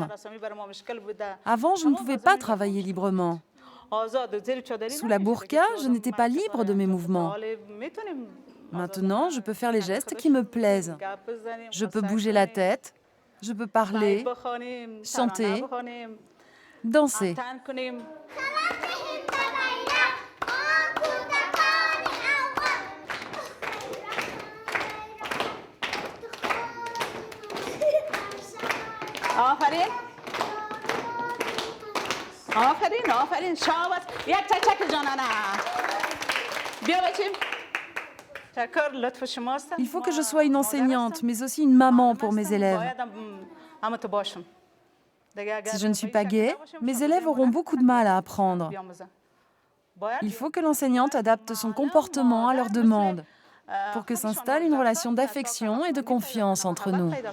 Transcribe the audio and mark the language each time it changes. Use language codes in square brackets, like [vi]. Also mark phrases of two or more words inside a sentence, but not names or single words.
[fr] Avant, je ne pouvais pas travailler librement. Sous la burqa, je n'étais pas libre de mes mouvements. Maintenant, je peux faire les gestes qui me plaisent. Je peux bouger la tête, je peux parler, chanter, danser. [fa] آفرین آفرین آفرین شاباش یک چک جانانه بیا بچیم تشکر لطف شماست [fr] Il faut que je sois une enseignante, mais aussi une maman pour mes élèves. Si je ne suis pas gay, mes élèves auront beaucoup de mal à apprendre. Il faut que l'enseignante adapte son comportement à leurs demandes pour que s'installe une relation d'affection et de confiance entre nous.